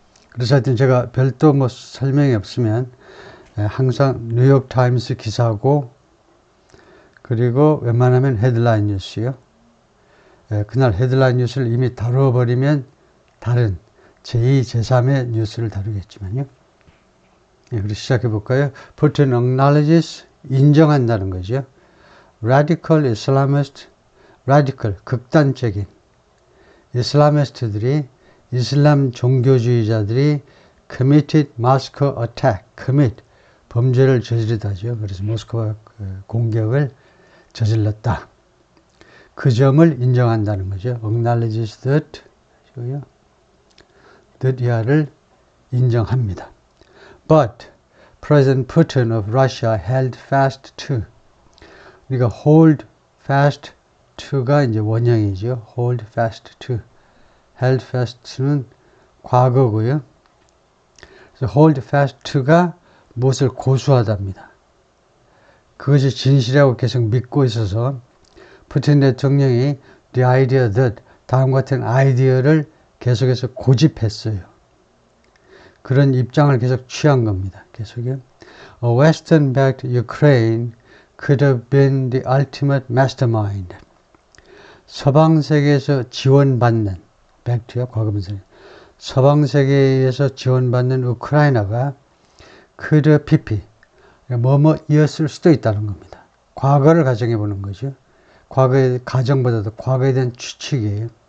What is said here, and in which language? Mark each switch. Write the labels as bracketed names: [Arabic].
[Korean] 그래서 하여튼 제가 별도 뭐 설명이 없으면 항상 뉴욕 타임스 기사고, 그리고 웬만하면 헤드라인 뉴스요. 그날 헤드라인 뉴스를 이미 다뤄버리면 다른 제2, 제3의 뉴스를 다루겠지만요. 그래서 시작해 볼까요? [English] Putin acknowledges, [Korean] 인정한다는 거죠. [English] Radical Islamist, radical, [Korean] 극단적인 이슬라미스트들이, 이슬람 종교주의자들이 [English] committed Moscow attack, commit, [Korean] 범죄를 저지르다죠. 그래서 모스크바 공격을 저질렀다. 그 점을 인정한다는 거죠. [English] acknowledges that, [Korean] that야를 인정합니다. [English] But President Putin of Russia held fast to. [Korean] 우리가 [English] hold fast to [Korean] 가 이제 원형이죠. [English] hold fast to. held fast to [Korean] 는 과거고요. 그래서 [English] hold fast to [Korean] 가 무엇을 고수하답니다. 그것이 진실이라고 계속 믿고 있어서 푸틴 대통령이 [English] the idea that, [Korean] 다음과 같은 아이디어를 계속해서 고집했어요. 그런 입장을 계속 취한 겁니다. 계속요. [English] A Western-backed Ukraine could have been the ultimate mastermind. [Korean] 서방 세계에서 지원받는, backed요, 과거분사. 서방 세계에서 지원받는 우크라이나가 [English] could have pp, [Korean] 뭐뭐이었을 수도 있다는 겁니다. 과거를 가정해 보는 거죠. 과거의 가정보다도 과거에 대한 추측이에요.